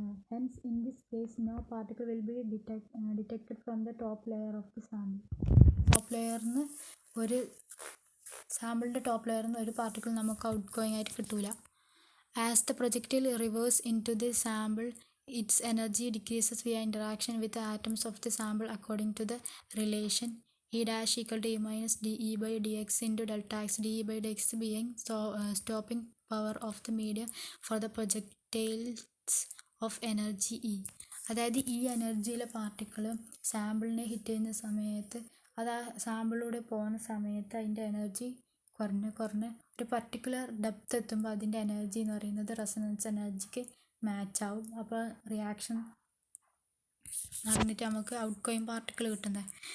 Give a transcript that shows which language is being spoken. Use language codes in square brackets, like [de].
[en] Hence, in this case, no particle will be detected from the top layer of the sample. [ml] Top ലെയറിന്ന് ഒരു സാമ്പിളിൻ്റെ top ലെയറിൽ നിന്ന് ഒരു particle നമുക്ക് out going ആയിട്ട് കിട്ടൂല. [en] As the projectile reverse into the sample its energy decreases via interaction with the atoms of the sample according to the relation E dash equal to E minus dE by dx into delta x, dE by dx being stopping power of the medium for the projectiles of energy E. [ml] അതായത് ഈ എനർജിയിലെ particle സാമ്പിളിനെ hit ചെയ്യുന്ന സമയത്ത് അത് ആ സാമ്പിളിലൂടെ പോകുന്ന സമയത്ത് അതിൻ്റെ energy കുറഞ്ഞ് ഒരു പർട്ടിക്കുലർ ഡെപ്ത് എത്തുമ്പോൾ അതിൻ്റെ എനർജി എന്ന് പറയുന്നത് റെസൊണൻസ് എനർജിക്ക് മാച്ച് ആവും. അപ്പോൾ റിയാക്ഷൻ നടന്നിട്ട് നമുക്ക് ഔട്ട് ഗോയിങ് പാർട്ടിക്കിൾ കിട്ടുന്നത്.